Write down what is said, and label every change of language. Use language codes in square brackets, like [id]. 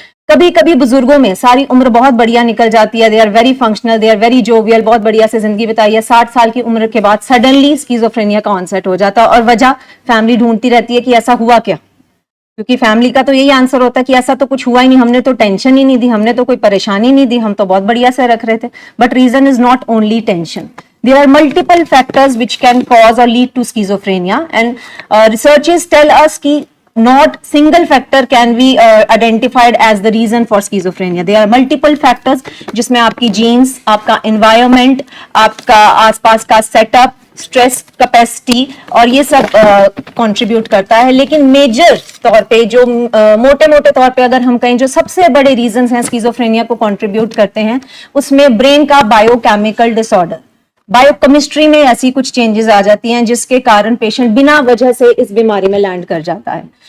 [hi] कभी कभी बुजुर्गों में सारी उम्र बहुत बढ़िया निकल जाती है, [en] they are very functional, they are very jovial, [hi] बहुत बढ़िया से जिंदगी बिताई है. 60 साल की उम्र के बाद सडनली स्किज़ोफ्रेनिया का ऑनसेट हो जाता है और वजह फैमिली ढूंढती रहती है कि ऐसा हुआ क्या, क्योंकि फैमिली का तो यही आंसर होता है कि ऐसा तो कुछ हुआ ही नहीं, हमने तो टेंशन ही नहीं दी, हमने तो कोई परेशानी नहीं दी, हम तो बहुत बढ़िया से रख रहे थे. [en] But reason is not only tension. There are multiple factors which can cause or lead to schizophrenia, and researchers tell us कि not single factor can be identified as the reason for schizophrenia. There are multiple factors [hi] जिसमें आपकी genes, आपका environment, आपका आसपास का setup, stress capacity और ये सब कंट्रीब्यूट करता है. लेकिन मेजर तौर पे जो मोटे मोटे तौर पे अगर हम कहें जो सबसे बड़े रीजंस हैं स्किज़ोफ्रेनिया को कंट्रीब्यूट करते हैं, उसमें ब्रेन का बायोकेमिकल डिसऑर्डर, बायोकेमिस्ट्री में ऐसी कुछ चेंजेस आ जाती हैं जिसके कारण पेशेंट बिना वजह से इस बीमारी में लैंड कर जाता है.